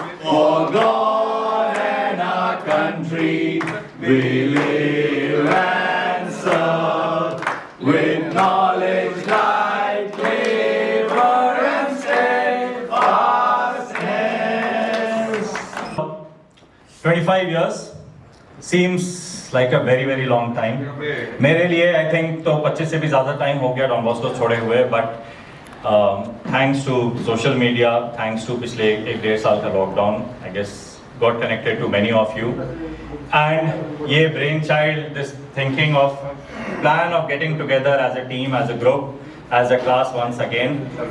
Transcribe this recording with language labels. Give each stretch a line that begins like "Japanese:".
English: For God and our country we live and serve, with knowledge like labor and steadfastness. 25 years seems like a very long time.
Hindi: मेरे लिए
English: I think
Hindi: तो 25 से भी ज़्यादा time हो गया don Bosco छोड़े हुए, but
English: Thanks to social media, thanks to
Hindi: पिछले एक डेढ़ साल का
English: lockdown, I guess got connected to many of you. And ये brainchild, this thinking of plan of getting together as a team, as a group, as a class once again.